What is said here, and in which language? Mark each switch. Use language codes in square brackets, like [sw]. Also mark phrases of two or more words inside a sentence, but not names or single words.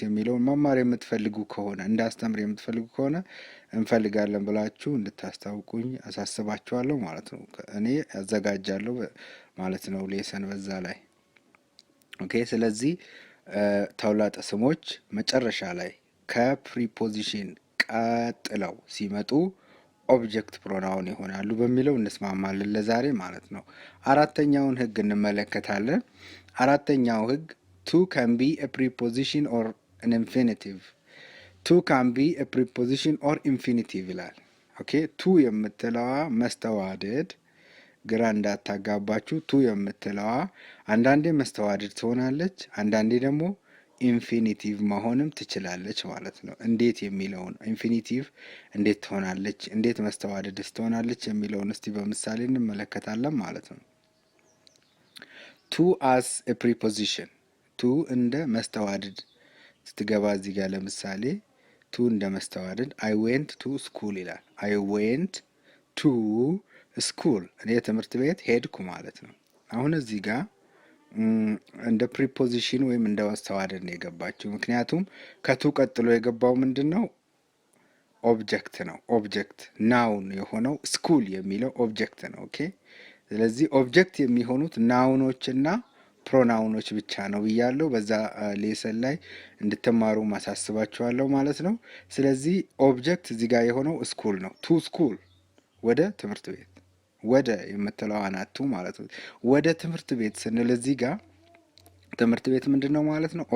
[am] የሚለውን መማር የምትፈልጉ ከሆነ እንዳስተምር የምትፈልጉ ከሆነ እንፈልጋለን ብላችሁ እንድታስታውቁኝ አሳስባችኋለሁ ማለት ነው። እኔ አዘጋጃለሁ ማለት ነው ሌሰን በዛ ላይ። ኦኬ ስለዚህ ተውላጠ ስሞች መጨረሻ ላይ ከፕሪፖዚሽን ቀጥለው ሲመጡ ኦብጀክት ፕሮናውን ይሆናሉ በሚለው እንስማማለን ለዛሬ ማለት ነው። አራተኛውን ህግ እንመለከታለን። አራተኛው ህግ [en] to can be a preposition or an infinitive to can be a preposition or infinitive [am] ይላል። ኦኬ to የምትለዋ መስተዋድድ ግራ እንዳታጋባችሁ to የምትለዋ አንዳንዴ መስተዋድድ ትሆናለች፣ አንዳንዴ ደግሞ ኢንፊኒቲቭ መሆንም ትችላለች ማለት ነው። እንዴት የሚለውን ኢንፊኒቲቭ እንዴት ትሆናለች፣ እንዴት መስተዋድድስ ትሆናለች የሚለውን እስቲ በምሳሌ እንመለከታለን ማለት ነው። [en] to as a preposition to [am] እንደ መስተዋድድ ስትገባ እዚህ ጋር ለምሳሌ to እንደ መስተዋድድ [en] I went to school [am] ይላል። [en] I went to school [am] እኔ ትምህርት ቤት ሄድኩ ማለት ነው። አሁን እዚህ ጋር እንደ ፕሪፖዚሽን ወይም እንደ መስተዋድድ ነው የገባችው። ምክንያቱም ከቱ ቀጥሎ የገባው ምንድነው? ኦብጀክት ነው። [en] object noun [am] የሆነው ስኩል የሚለው ኦብጀክት ነው። ኦኬ ስለዚህ ኦብጀክት የሚሆኑት ናውኖችና ፕሮናውኖች ብቻ ነው ብያለሁ። በዛ ሌሰን ላይ እንድትማሩ ማሳስባችኋለሁ ማለት ነው። ስለዚህ ኦብጀክት እዚህ ጋር የሆነው ስኩል ነው። [en] to school [am] ወደ ትምህርት ቤት፣ ወደ የምትለው አናቱ ማለት ነው። ወደ ትምህርት ቤት ስንል እዚህ ጋር ትምህርት ቤት ምንድነው ማለት ነው?